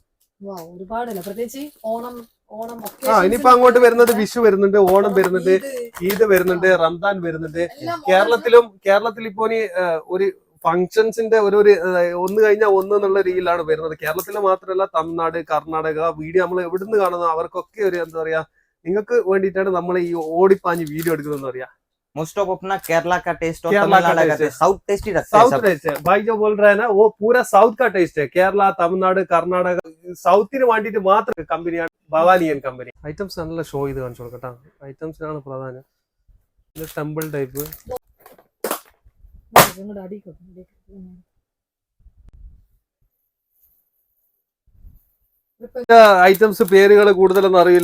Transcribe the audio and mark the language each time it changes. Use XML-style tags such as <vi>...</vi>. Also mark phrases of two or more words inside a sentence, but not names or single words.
<ml>ഇനിയിപ്പോ അങ്ങോട്ട് വരുന്നത് വിഷു വരുന്നുണ്ട്, ഓണം വരുന്നുണ്ട്, ഈദ് വരുന്നുണ്ട്, റംദാൻ വരുന്നുണ്ട്. കേരളത്തിൽ ഇപ്പോ ഒരു ഫങ്ഷൻസിന്റെ ഒരു ഒന്ന് കഴിഞ്ഞാൽ ഒന്ന് എന്നുള്ള രീതിയിലാണ് വരുന്നത്. കേരളത്തിൽ മാത്രമല്ല തമിഴ്നാട്, കർണാടക വീഡിയോ നമ്മൾ എവിടുന്ന് കാണുന്നത് അവർക്കൊക്കെ ഒരു എന്താ പറയാ നിങ്ങൾക്ക് വേണ്ടിയിട്ടാണ് നമ്മൾ ഈ ഓടിപ്പാഞ്ഞ് വീഡിയോ എടുക്കുന്നതെന്ന് പറയാ.</ml> <en>most of</en> <hi>अपना केरला का टेस्ट और तमिलनाडु का टेस्ट,</hi> <en>south taste</en> <hi>ही रखते हैं.</hi> <en>south taste</en> <hi>है भाई जो बोल रहा है ना, वो पूरा साउथ का टेस्ट है.</hi> <ml>കേരള, തമിഴ്നാട്, കർണാടക സൗത്തിന് വേണ്ടിയിട്ട് മാത്രം കമ്പനിയാണ് ഭവാനിയൻ കമ്പനി. ഐറ്റംസ് നല്ല ഷോ ചെയ്ത് കാണിച്ചു കൊടുക്കട്ടോ. ഐറ്റംസിനാണ് പ്രധാനം. ഇത്</ml> <en>temple type items</en> <ml>പേരുകൾ കൂടുതലൊന്നും അറിയില്ല.</ml>